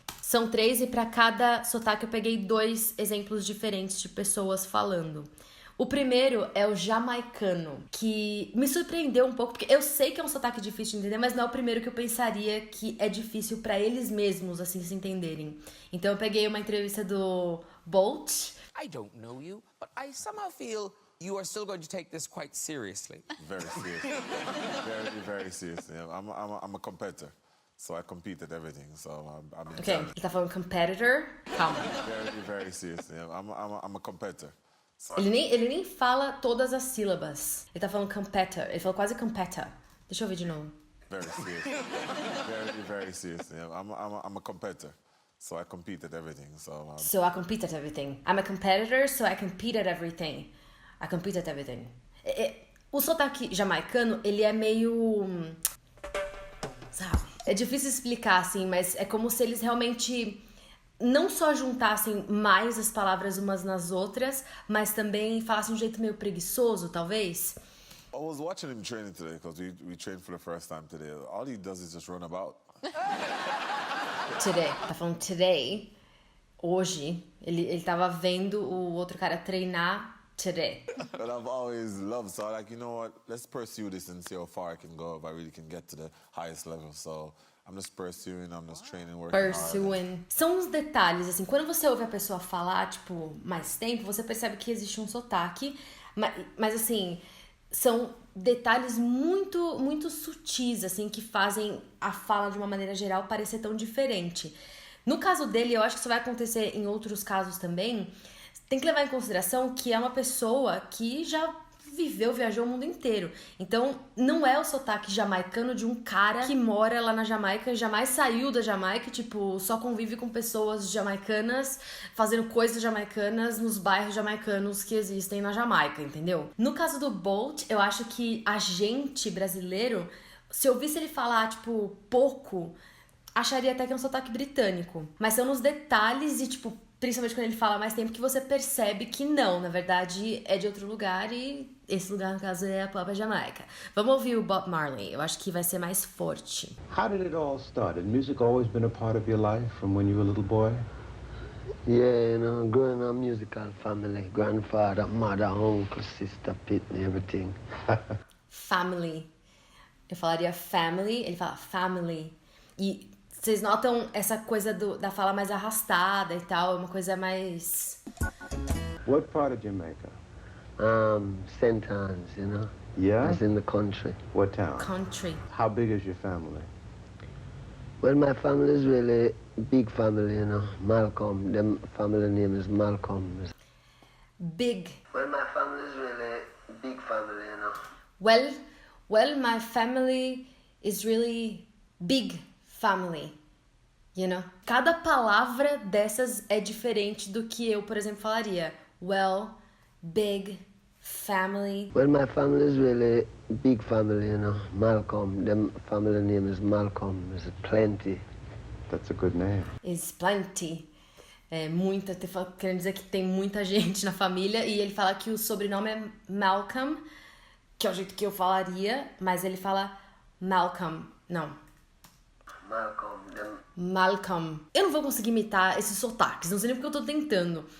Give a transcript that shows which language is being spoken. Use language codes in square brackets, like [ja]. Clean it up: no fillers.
[pt] São 3 e para cada sotaque eu peguei 2 exemplos diferentes de pessoas falando. O primeiro é o jamaicano, que me surpreendeu um pouco, porque eu sei que é um sotaque difícil de entender, mas não é o primeiro que eu pensaria que é difícil pra eles mesmos, assim, se entenderem. Então eu peguei uma entrevista do Bolt. [en] I don't know you, but I somehow feel you are still going to take this quite seriously. Very serious. Very serious. Yeah, I'm a competitor. So I compete at everything. So I'm in [pt] Ok, ele tá falando competitor. Calma. [en] very serious. Yeah, I'm a competitor. So [pt] Ele nem fala todas as sílabas. Ele tá falando competitor. Ele falou quase competitor. Deixa eu ver de novo. [en] very serious. Very serious. Yeah, I'm a competitor. So I compete at everything. So I compete at everything. I'm a competitor, so I compete at everything. I compete at everything. [pt] O sotaque jamaicano, ele é meio... sabe? É difícil explicar, assim, mas é como se eles realmente não só juntassem mais as palavras umas nas outras, mas também falassem de um jeito meio preguiçoso, talvez. [en] I was watching him training today because we trained for the first time today. All he does is just run about. [pt] Today. Tá falando today. Hoje. Ele tava vendo o outro cara treinar today. [en] But I've always loved, so I'm like, you know what, let's pursue this and see how far I can go, if I really can get to the highest level. So I'm just pursuing, I'm just training, working hard. Pursuing. [pt] São uns detalhes, assim, quando você ouve a pessoa falar, tipo, mais tempo, você percebe que existe um sotaque, mas assim, são detalhes muito, muito sutis, assim, que fazem a fala de uma maneira geral parecer tão diferente. No caso dele, eu acho que isso vai acontecer em outros casos também. Tem que levar em consideração que é uma pessoa que já viajou o mundo inteiro. Então, não é o sotaque jamaicano de um cara que mora lá na Jamaica, jamais saiu da Jamaica, tipo, só convive com pessoas jamaicanas, fazendo coisas jamaicanas nos bairros jamaicanos que existem na Jamaica, entendeu? No caso do Bolt, eu acho que a gente brasileiro, se eu ouvisse ele falar, tipo, pouco, acharia até que é um sotaque britânico. Mas são nos detalhes e, tipo, principalmente quando ele fala mais tempo, que você percebe que não, na verdade é de outro lugar e esse lugar, no caso, é a própria Jamaica. Vamos ouvir o Bob Marley, eu acho que vai ser mais forte. [en] How did it all start? Had music always been a part of your life from when you were a little boy? Yeah, you know, growing up musical family, grandfather, mother, uncle, sister, Pitney, everything. Family. [pt] Eu falaria family, ele fala family. E vocês notam essa coisa da fala mais arrastada e tal, é uma coisa mais... [en] What part of Jamaica? St. Anne's, you know? Yeah? It's in the country. What town? Country. How big is your family? Well, my family is really big family, you know. Malcolm, them family name is Malcolm. Big. Well, my family is really big family, you know. Well, my family is really big family, you know? [pt] Cada palavra dessas é diferente do que eu, por exemplo, falaria. [en] Well, big, family. Well, my family is really big family, you know. Malcolm, them family name is Malcolm. There's plenty. That's a good name. Is plenty. [pt] É muita, querendo dizer que tem muita gente na família. E ele fala que o sobrenome é Malcolm, que é o jeito que eu falaria, mas ele fala Malcolm. Não. Malcolm. Eu não vou conseguir imitar esses sotaques, não sei nem porque eu tô tentando.